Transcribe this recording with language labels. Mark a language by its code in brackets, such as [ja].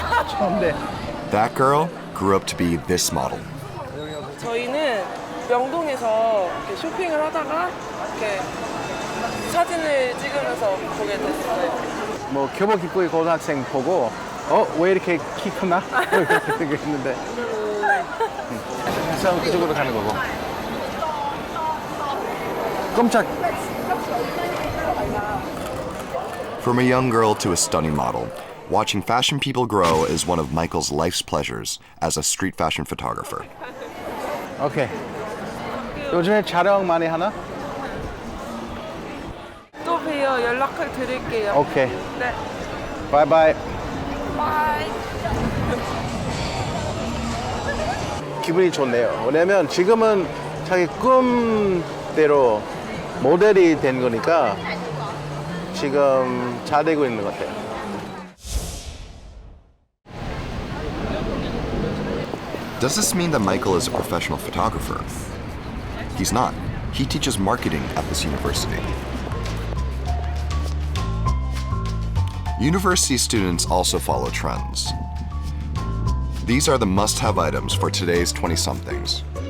[ko] 처음에 [en] That girl grew up to be this model. [ko] 저희는 명동에서 이렇게 쇼핑을 하다가 이렇게 사진을 찍으면서 보게 됐어요. 뭐 교복 입고 고등학생 보고 왜 이렇게 키 크나? 이렇게 생각했는데 그래서 그쪽으로 가는 거고. 깜짝. [en] From a young girl to a stunning model, watching fashion people grow is one of Michael's life's pleasures as a street fashion photographer. [ko] 오케이. 요즘에 촬영 많이 하나? 또 봬요. 연락을 드릴게요. 오케이. 네. 바이바이. 바이. 기분이 좋네요. 왜냐면 지금은 자기 꿈대로 모델이 된 거니까 지금 잘 되고 있는 것 같아요. [en] Does this mean that Michael is a professional photographer? He's not. He teaches marketing at this university. University students also follow trends. These are the must-have items for today's 20-somethings.